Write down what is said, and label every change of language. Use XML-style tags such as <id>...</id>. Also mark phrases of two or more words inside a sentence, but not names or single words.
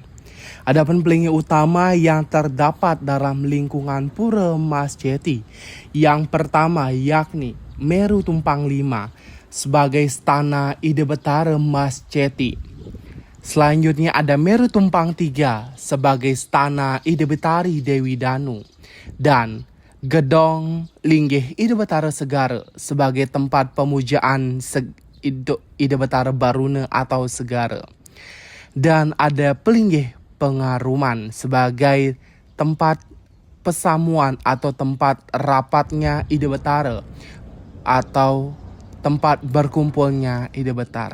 <id>Adapun pelinggih utama yang terdapat dalam lingkungan Pura Mas Ceti, yang pertama yakni Meru Tumpang 5 sebagai stana Ide Betara Mas Ceti. Selanjutnya ada Meru Tumpang 3 sebagai stana Ide Betari Dewi Danu. Dan Gedong Linggih Ide Betara Segara sebagai tempat pemujaan Ide Betara Baruna atau Segara. Dan ada Pelinggih Pengaruman sebagai tempat pesamuan atau tempat rapatnya Ide Betara atau tempat berkumpulnya Ide Betara.</id>